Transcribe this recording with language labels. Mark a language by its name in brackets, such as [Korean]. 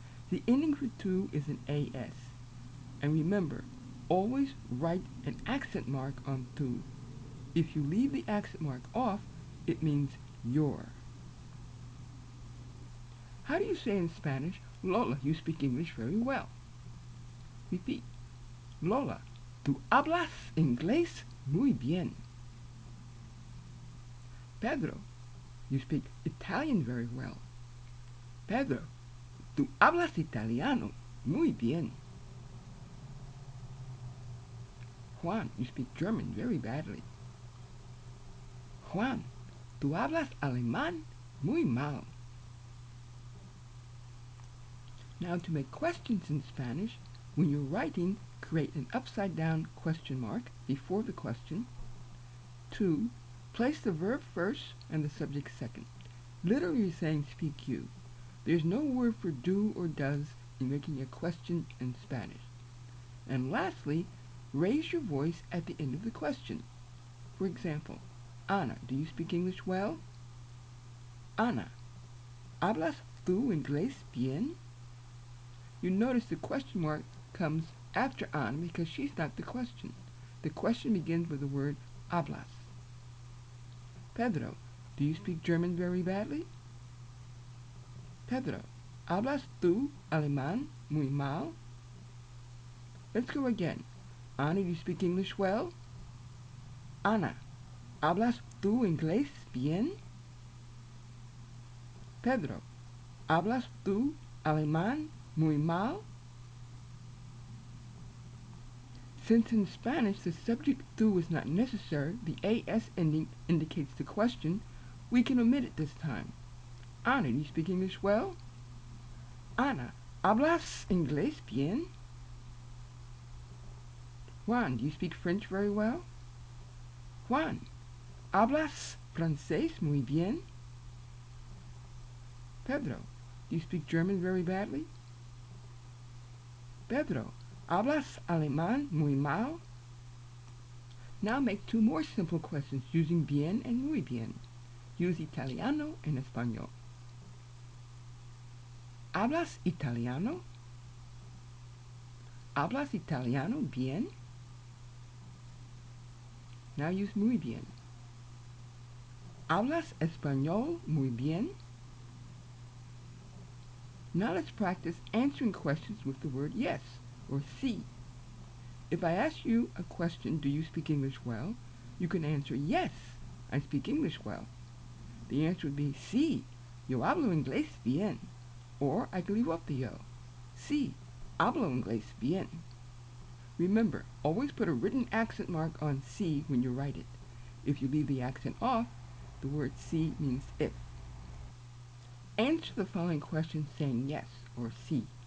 [English] The ending for tú is an AS. And remember, always write an accent mark on tú. If you leave the accent mark off, it means your. How do you say in Spanish, Lola, you speak English very well? Repeat. [Spanish] Lola, tú hablas inglés muy bien. [English] Pedro, you speak Italian very well. [Spanish] Pedro, tú hablas italiano muy bien. [English] Juan, you speak German very badly. [Spanish] Juan, tú hablas alemán muy mal. [English] Now to make questions in Spanish, when you're writing, create an upside-down question mark before the question. 2. Place the verb first and the subject second. Literally saying speak you. There's no word for do or does in making a question in Spanish. And lastly, raise your voice at the end of the question. For example, Ana, do you speak English well? [Spanish] Ana, ¿hablas tú inglés bien? [English] You notice the question mark comes after Ana because she's not the question. The question begins with the word hablas. Pedro, do you speak German very badly? [Spanish] Pedro, ¿hablas tú alemán muy mal? [English] Let's go again. Ana, do you speak English well? [Spanish] Ana, ¿hablas tú inglés bien? Pedro, ¿hablas tú alemán muy mal? [English] Since in Spanish the subject tú is not necessary, the AS ending indicates the question, we can omit it this time. Ana, do you speak English well? Ana, [Spanish] ¿hablas inglés bien? [English] Juan, do you speak French very well? [Spanish] Juan, ¿hablas francés muy bien? [English] Pedro, do you speak German very badly? [Spanish] Pedro, ¿hablas alemán muy mal? [English] Now make two more simple questions using bien and muy bien. Use italiano and español. [Spanish] ¿Hablas italiano? ¿Hablas italiano bien? [English] Now use muy bien. [Spanish] ¿Hablas español muy bien? [English] Now let's practice answering questions with the word yes or sí. If I ask you a question, do you speak English well? You can answer yes, I speak English well. The answer would be [Spanish] sí, yo hablo inglés bien. [English] Or I can leave off the yo. [Spanish] Sí, hablo inglés bien. [English] Remember, always put a written accent mark on sí when you write it. If you leave the accent off, the word sí means if. Answer the following question saying yes or sí.